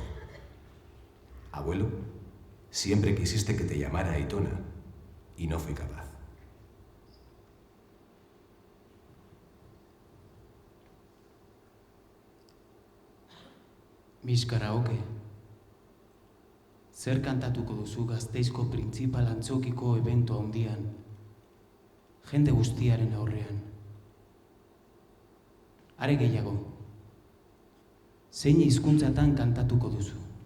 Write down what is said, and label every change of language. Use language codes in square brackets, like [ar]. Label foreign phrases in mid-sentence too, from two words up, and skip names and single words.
[es] Abuelo, siempre quisiste que te llamara Aitona y no fui capaz. [eu] Miss Karaoke, zer kantatuko duzu Gasteizko printzipal antzokiko eventu handian, jende guztiaren aurrean? Are gehiago, zein hizkuntzatan kantatuko duzu?